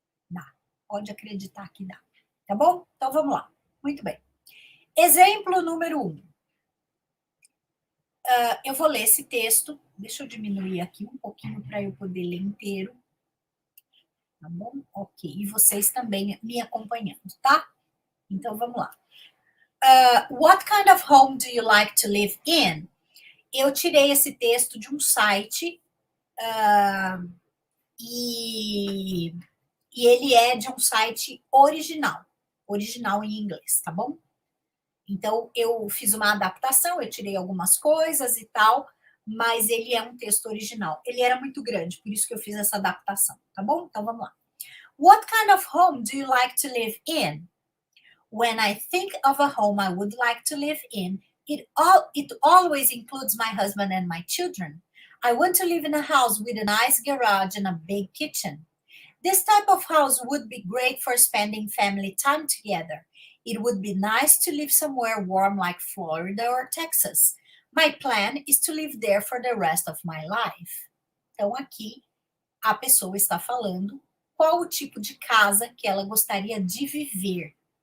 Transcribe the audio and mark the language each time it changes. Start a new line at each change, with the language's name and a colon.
Portuguese: Dá. Pode acreditar que dá. Tá bom? Então, vamos lá. Muito bem. Exemplo número 1. Eu vou ler esse texto. Deixa eu diminuir aqui um pouquinho para eu poder ler inteiro. Tá bom? Ok. E vocês também me acompanhando, tá? Então, vamos lá.
English: What kind of home do you like to live in?
Portuguese: Eu tirei esse texto de um site e ele é de um site original em inglês, tá bom? Então, eu fiz uma adaptação, eu tirei algumas coisas e tal, mas ele é um texto original. Ele era muito grande, por isso que eu fiz essa adaptação, tá bom? Então, vamos lá.
English: What kind of home do you like to live in? When I think of a home I would like to live in, it always includes my husband and my children. I want to live in a house with a nice garage and a big kitchen. This type of house would be great for spending family time together. It would be nice to live somewhere warm like Florida or Texas. My plan is to live there for the rest of my life.
Portuguese: Então, aqui, a pessoa está falando qual o tipo de casa que ela gostaria de viver.